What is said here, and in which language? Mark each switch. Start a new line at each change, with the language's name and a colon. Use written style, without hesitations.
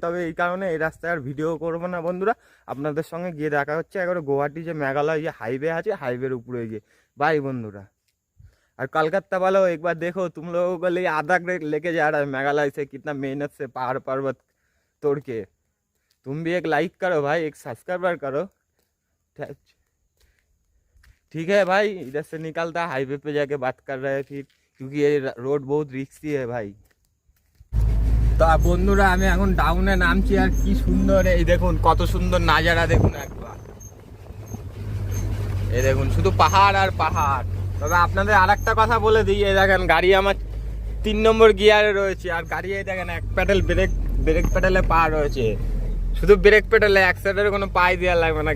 Bangla: তবে এই কারণে এই রাস্তায় আর ভিডিও করবো না বন্ধুরা, আপনাদের সঙ্গে গিয়ে দেখা হচ্ছে একবারে গুয়াহাটি যে মেঘালয় যে হাইওয়ে আছে, হাইওয়ের উপরে গিয়ে। বাই বন্ধুরা।
Hindi: और कलकत्ता वालों एक बार देखो, तुम लोगों को लिए आधा लेके जा रहा है मेघालय से, कितना मेहनत से पहाड़ पर्वत तोड़ के। तुम भी एक लाइक करो भाई, एक सब्सक्राइबर करो। ठीक है भाई, इधर से निकलता हाईवे पे जाके बात कर रहे हैं फिर, क्योंकि ये रोड बहुत रिस्की है भाई।
Bangla: তো বন্ধুরা আমি এখন ডাউনে নামছি, আর কি সুন্দর এই দেখুন, কত সুন্দর নাজারা দেখুন একবার। এই দেখুন শুধু পাহাড় আর পাহাড়। তবে আপনাদের আর একটা কথা বলে দিই, এই দেখেন গাড়ি আমার 3 নম্বর গিয়ারে রয়েছে, আর গাড়ি এই দেখেন এক প্যাডেল ব্রেক প্যাডেলে পা রয়েছে, শুধু ব্রেক প্যাডেলে, এক সাইডের কোনো পাই দেওয়া লাগবে না।